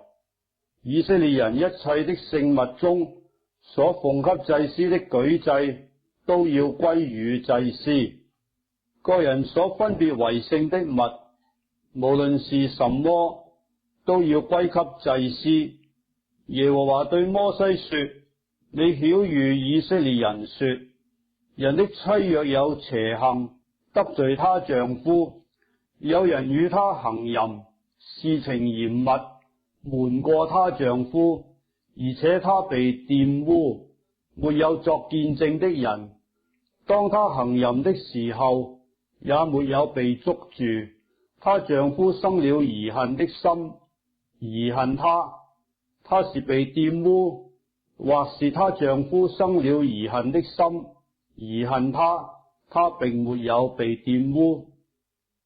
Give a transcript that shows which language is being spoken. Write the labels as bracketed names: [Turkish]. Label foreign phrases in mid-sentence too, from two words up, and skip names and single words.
[Chinese] 以色列人一切的聖物中所奉給祭司的舉祭，都要歸與祭司。個人所分別為聖的物，無論是什麼，都要歸給祭司。耶和華對摩西說：你曉諭以色列人說，人的妻若有邪行，得罪她丈夫，有人與她行淫，事情嚴密，瞞過她丈夫，而且她被玷污，沒有作見證的人，當她行淫的時候，也沒有被捉住，她丈夫生了疑恨的心，疑恨她，她是被玷污，或是她丈夫生了疑恨的心，疑恨她，她並沒有被玷污。